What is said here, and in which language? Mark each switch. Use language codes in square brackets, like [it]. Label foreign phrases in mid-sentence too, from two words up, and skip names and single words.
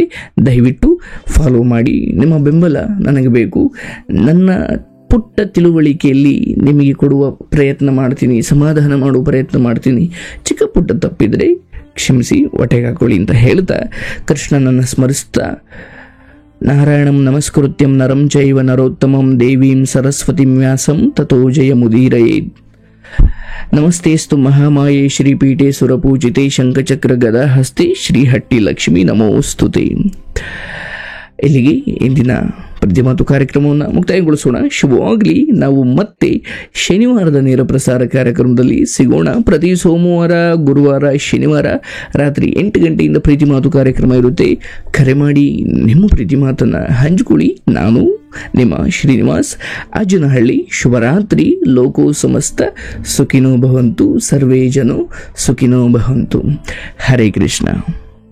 [kn] ದಯವಿಟ್ಟು ಫಾಲೋ ಮಾಡಿ. ನಿಮ್ಮ ಬೆಂಬಲ ನನಗೆ ಬೇಕು. ನನ್ನ ಪುಟ್ಟ ತಿಳುವಳಿಕೆಯಲ್ಲಿ ನಿಮಗೆ ಕೊಡುವ ಪ್ರಯತ್ನ ಮಾಡ್ತೀನಿ, ಸಮಾಧಾನ ಮಾಡುವ ಪ್ರಯತ್ನ ಮಾಡ್ತೀನಿ. ಚಿಕ್ಕ ಪುಟ್ಟ ತಪ್ಪಿದರೆ ಕ್ಷಮಿಸಿ, ಹೊಟ್ಟೆಗೆ ಹಾಕೊಳ್ಳಿ ಅಂತ ಹೇಳ್ತಾ ಕೃಷ್ಣನನ್ನು ಸ್ಮರಿಸ್ತಾ, [sa] ನಾರಾಯಣಂ ನಮಸ್ಕೃತ್ಯಂ ನರಂ ಚೈವ ನರೋತ್ತಮಂ ದೇವೀಂ ಸರಸ್ವತಿಂ ವ್ಯಾಸಂ ತಥೋ ಜಯಮುದೀರಯೇತ್. ನಮಸ್ತೇಸ್ತು ಮಹಾಮಾಯೆ ಶ್ರೀಪೀಠೆ ಸುರಪೂಜಿತೆ ಶಂಖಚಕ್ರ ಗದಾ ಹಸ್ತೆ ಶ್ರೀಹಟ್ಟಿ ಲಕ್ಷ್ಮೀ ನಮೋಸ್ತುತೆ. [kn] ಇಲ್ಲಿಗೆ ಇಂದಿನ ಪ್ರತಿಮಾತು ಕಾರ್ಯಕ್ರಮವನ್ನು ಮುಕ್ತಾಯಗೊಳಿಸೋಣ. ಶುಭವಾಗಲಿ. ನಾವು ಮತ್ತೆ ಶನಿವಾರದ ನೇರ ಪ್ರಸಾರ ಕಾರ್ಯಕ್ರಮದಲ್ಲಿ ಸಿಗೋಣ. ಪ್ರತಿ ಸೋಮವಾರ, ಗುರುವಾರ, ಶನಿವಾರ ರಾತ್ರಿ 8 ಗಂಟೆಯಿಂದ ಪ್ರೀತಿ ಮಾತು ಕಾರ್ಯಕ್ರಮ ಇರುತ್ತೆ. ಕರೆ ಮಾಡಿ ನಿಮ್ಮ ಪ್ರೀತಿ ಮಾತನ್ನು ಹಂಚಿಕೊಳ್ಳಿ. ನಾನು ನಿಮ್ಮ ಶ್ರೀನಿವಾಸ್ ಅಜ್ಜನಹಳ್ಳಿ. ಶುಭರಾತ್ರಿ. [sa] ಲೋಕೋ ಸಮಸ್ತ ಸುಖಿನೋ ಭವಂತು, ಸರ್ವೇ ಜನೋ ಸುಖಿನೋ ಭವಂತು. ಹರೇ ಕೃಷ್ಣ.